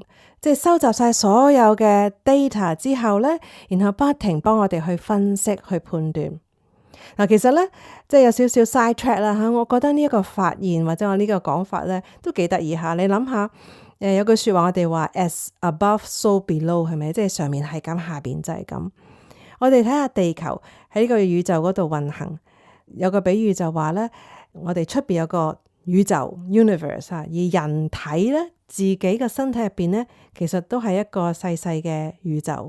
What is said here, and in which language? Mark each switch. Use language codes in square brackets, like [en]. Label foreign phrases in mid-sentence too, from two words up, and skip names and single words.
[yue] 即係收集晒所有嘅 data 之後呢，然後不停幫我哋去分析、去判斷。其實呢，即係有少少 [en] side track [yue] 啦吓，我覺得呢一個發現或者我呢個講法呢，都幾得意下。你諗下，有句說話我哋話 [en] as above so below， [yue] 係咪？即係上面係咁，下邊就係咁。我哋睇下地球喺呢個宇宙嗰度運行，有個比喻就話呢，我哋出邊有個宇宙 universe 而人體呢，自己嘅身體入邊呢，其實都係一個細細嘅宇宙。